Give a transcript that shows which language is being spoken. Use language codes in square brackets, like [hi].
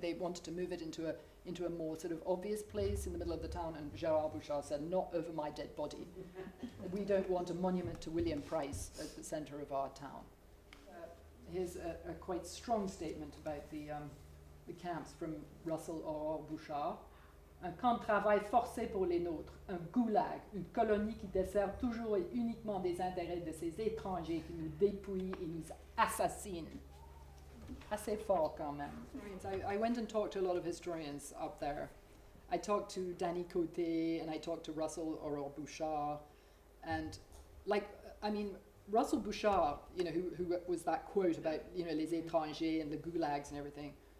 [en] They wanted to move it into a more sort of obvious place in the middle of the town, and Gérard Bouchard said, "Not over my dead body. We don't want a monument to William Price at the center of our town." Here's a quite strong statement about the camps from Russell Aurore Bouchard. [fr] Un camp de travail forcé pour les nôtres, un goulag, une colonie qui dessert toujours et uniquement des intérêts de ces étrangers qui nous dépouillent et nous assassinent. Assez fort quand même. [en] I went and talked to a lot of historians up there. I talked to Danny Côté and I talked to Russell Aurore Bouchard, and Russell Bouchard, who was that quote about [fr] les étrangers [en] and the gulags and everything.